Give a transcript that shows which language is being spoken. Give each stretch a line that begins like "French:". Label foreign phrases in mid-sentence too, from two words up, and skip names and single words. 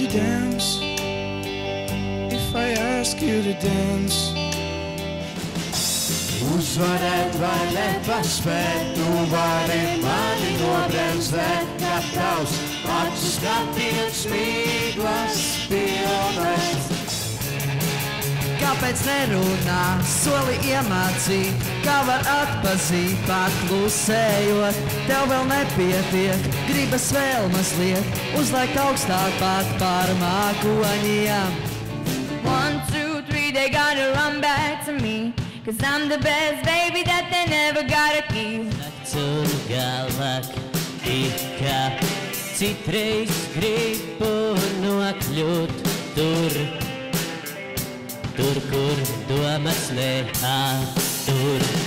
English: chance if I ask you to dance?
Latvian: Uzvarēt vai nepaspēt, tu vari mani nobremzēt, gatavs acu skatiens mīklas pilnais. Kāpēc nerunā, soli iemācīt, kā var atpazīt, pat klusējot, tev vēl nepietiek, gribas vēl mazliet, uzliekt augstāk pat par mākoņiem.
English: 1, 2, 3, they gotta run back to me, 'cause I'm the best baby that they never gotta keep.
Latvian: Tur galvāk tikā, citreiz gribu nokļūt tur, kur domas neattur.